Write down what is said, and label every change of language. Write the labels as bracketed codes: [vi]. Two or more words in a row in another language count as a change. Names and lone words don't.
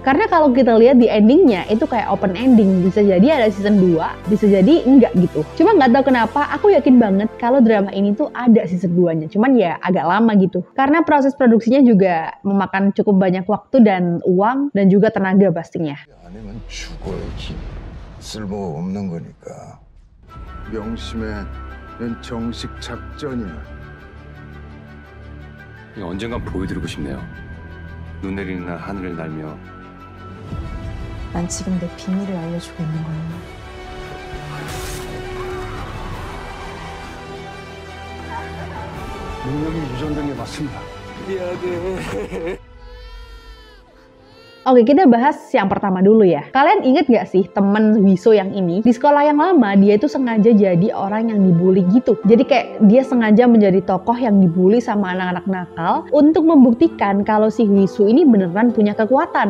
[id] Karena kalau kita lihat di endingnya itu kayak [en] open ending, [id] bisa jadi ada season 2, bisa jadi enggak gitu. Cuma nggak tahu kenapa aku yakin banget kalau drama ini tuh ada season 2-nya. Cuman ya agak lama gitu. Karena proses produksinya juga memakan cukup banyak waktu dan uang dan juga tenaga pastinya. [ko] 아니면 죽어야지. 쓸모가 없는 거니까. 명심해. 넌 정식 작전이야. 언젠간 보여드리고 싶네요. 눈 내리는 날 하늘을 날며. 난 지금 내 비밀을 알려주고 있는 거야. 능력이 유전된 게 맞습니다. [id] Oke, kita bahas yang pertama dulu ya. Kalian inget gak sih temen Wiso yang ini? Di sekolah yang lama, dia itu sengaja jadi orang yang dibully gitu. Jadi kayak dia sengaja menjadi tokoh yang dibully sama anak-anak nakal untuk membuktikan kalau si Wiso ini beneran punya kekuatan.